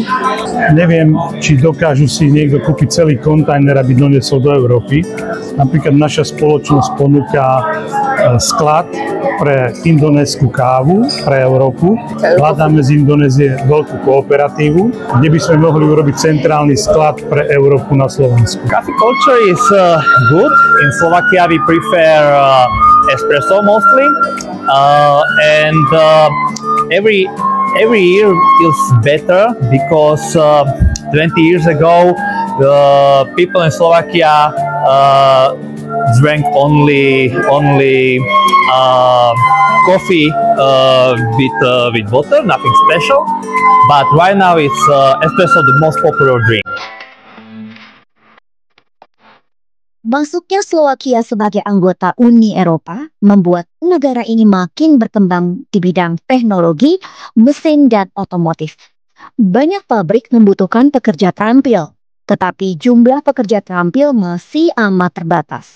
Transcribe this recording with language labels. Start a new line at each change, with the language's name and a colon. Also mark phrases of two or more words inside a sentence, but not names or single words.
Slovak: Neviem, či dokážu si niekto kúpiť celý kontajner, aby doniesol do Európy. Napríklad naša spoločnosť ponúka sklad pre indonésku kávu, pre Európu. Hľadáme z Indonézie veľkú kooperatívu, kde by sme mohli urobiť centrálny sklad pre Európu na Slovensku.
English: Coffee culture is good. In Slovakia we prefer espresso mostly, and every year is better because 20 years ago the people in Slovakia drank only coffee with water, nothing special. But right now it's espresso the most popular drink.
Indonesian: Masuknya Slovakia sebagai anggota Uni Eropa membuat negara ini makin berkembang di bidang teknologi, mesin, dan otomotif. Banyak pabrik membutuhkan pekerja terampil, tetapi jumlah pekerja terampil masih amat terbatas.